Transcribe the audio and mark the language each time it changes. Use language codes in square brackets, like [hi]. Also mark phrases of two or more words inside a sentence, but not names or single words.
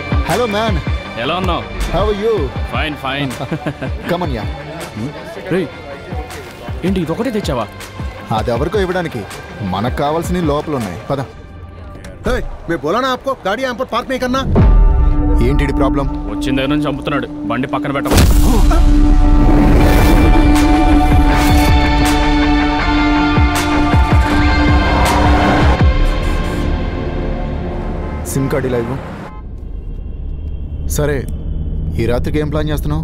[en] Hello man. [te] ఎలా ఉన్నావు? [en] How are you? Fine fine. Come on ya. [te] రేయ్, ఏంటి ఇదొకటే తెచ్చావా? అది ఎవరికో ఇవ్వడానికి. మనకు కావాల్సినవి లోపల ఉన్నాయి. పద. [hi] मैं बोला ना आपको गाड़ी यहाँ पर पार्क नहीं करना. [te] ఏంటి ప్రాబ్లం? వచ్చిన దగ్గర నుంచి చంపుతున్నాడు. బండి పక్కన పెట్ట. [en] SIM card [te] ఇలా ఇవ్వు. సరే, ఈ రాత్రికి ఏం ప్లాన్ చేస్తున్నావు?